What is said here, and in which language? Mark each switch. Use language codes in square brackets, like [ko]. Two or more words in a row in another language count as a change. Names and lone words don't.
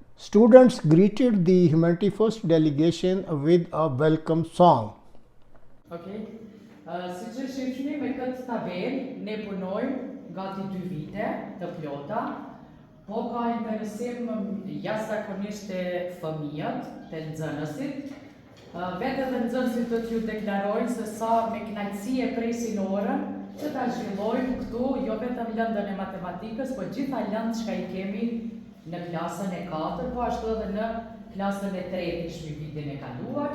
[en] Students greeted the Humanity First delegation with a welcome song. Okay. [sq] Si që shifni me këtë tabel, ne punojmë gati 2 vite të plota, po ka interesim jashtëzakonisht të fëmijët, të nxënësit. Vetë edhe nxënësit do t'ju deklarojnë se sa me kënaqësi e presin orën që ta zhvillojmë këtu, jo vetëm lëndën e matematikës, po gjitha lëndë që i kemi në klasën e 4, po ashtu edhe në klasën e 3 ishmi vitin e kaluar.